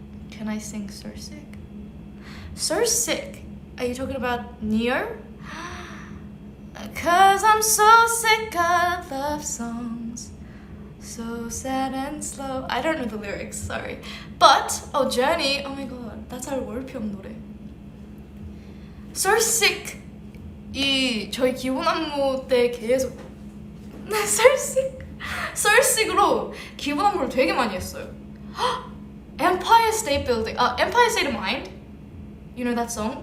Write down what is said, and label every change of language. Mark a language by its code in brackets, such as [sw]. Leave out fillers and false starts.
[en] Can I sing So Sick? So Sick? Are you talking about Neo? Cause I'm so sick of love songs, so sad and slow. I don't know the lyrics, sorry. But, oh, Journey, oh my god, that's our [ko] 월평 노래. So Sick 이 저희 기본 안무 때 계속 So Sick, So Sick으로 기본 안무를 되게 많이 했어요. [en] Empire State Building, Empire State of Mind, you know that song?